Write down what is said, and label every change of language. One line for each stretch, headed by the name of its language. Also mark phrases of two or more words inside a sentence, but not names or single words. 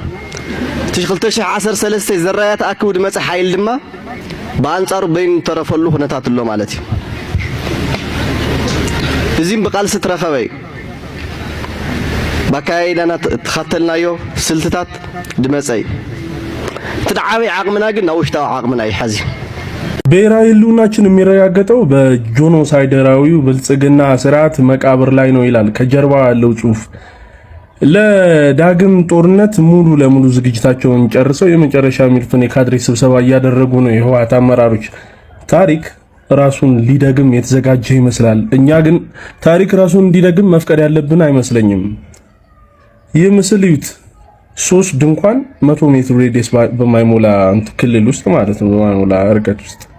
Tigrinya: 2013 ዘራያ ተኣክቡ ድመፀ ሓይል ድማ ብኣንጻሩ በይን ተረፈሉ ኩነታት ኣሎ ማለት እዩ እዚም ብቃልሲ ትረኸበ እዩ ባካይዳና ተኸተልናዮ ስልትታት ድመፀ እዩ ትድዓበይ ዓቕምና ግን ናብ ውሽጣዊ ዓቕምና እዩ ሓዚ
Amharic: ብሔራዊ ህልውናችን የሚረጋገጠው በጆኖሳይደራዊው ብልጽግና ስርዓት መቃብር ላይ ነው ይላል ከጀርባ ያለው ጽሑፍ። ለዳግም ጦርነት ሙሉ ለሙሉ ዝግጅታቸውን ጨርሰው የመጨረሻ ሚልፍን የካድሬ ስብሰባ እያደረጉ ነው የህወሓት አመራሮች። ታሪክ ራሱን ሊደግም የተዘጋጀ ይመስላል። እኛ ግን ታሪክ ራሱን እንዲደግም መፍቀድ ያለብን አይመስለኝም። ይህ ምስል ይዩት። 3 ድንኳን 100 ሜትር ሬዲየስ በማይሞላ ክልል ውስጥ ማለት ነው፣ በማይሞላ ርቀት ውስጥ